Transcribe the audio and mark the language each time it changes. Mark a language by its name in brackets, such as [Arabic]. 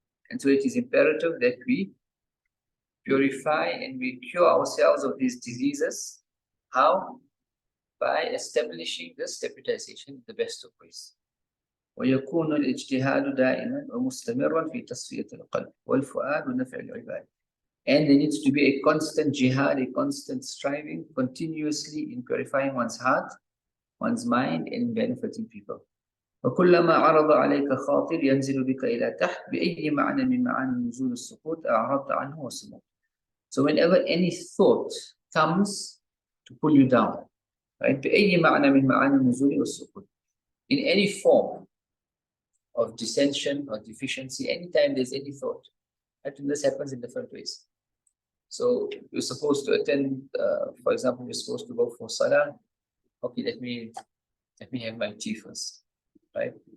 [English] And so it is imperative that we purify and we cure ourselves of these diseases. How? By establishing this deputization in the best of ways. [Arabic] ويكون الاجتهاد دائما ومستمرا في تصفية القلب والفؤاد ونفع العباد. [English] And there needs to be a constant jihad, a constant striving, continuously in purifying one's heart, one's mind, and in benefiting people. [Arabic] وكلما عرض عليك خاطر ينزل بك إلى تحت بأي معنى من معاني نزول السقوط أعرضت عنه وصمت. [English] So whenever any thought comes to pull you down, right? [Arabic] بأي معنى من معاني النزول والسقوط. [English] In any form of dissension or deficiency, anytime there's any thought, right? And this happens in different ways. So you're supposed to attend, for example, you're supposed to go for salah. Okay, let me have my tea first, right?